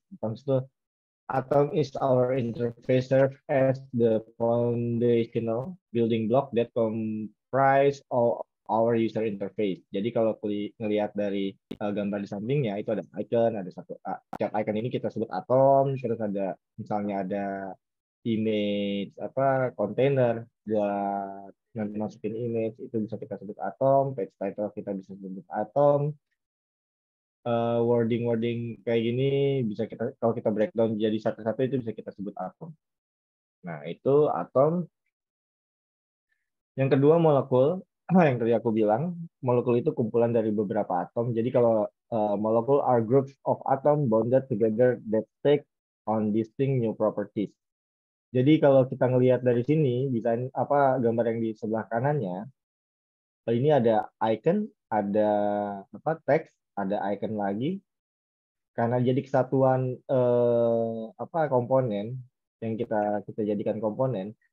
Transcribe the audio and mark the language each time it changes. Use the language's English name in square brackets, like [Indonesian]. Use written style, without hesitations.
[English] Atoms itu atom is our interface serve as the foundational building block that comprise all our user interface. [Indonesian] Jadi kalau ngelihat dari gambar di sampingnya itu ada icon, ada satu setiap icon ini kita sebut atom, terus ada misalnya ada image apa container buat nanti masukin image itu bisa kita sebut atom, page title kita bisa sebut atom, wording kayak gini bisa kita kalau kita breakdown jadi satu-satu itu bisa kita sebut atom. Nah, itu atom. Yang kedua molekul, yang tadi aku bilang, molekul itu kumpulan dari beberapa atom. Jadi kalau molekul [English] are groups of atom bonded together that take on distinct new properties. [Indonesian] Jadi kalau kita ngelihat dari sini, desain apa gambar yang di sebelah kanannya, ini ada icon, ada apa teks, ada icon lagi. Karena jadi kesatuan apa komponen yang kita jadikan komponen.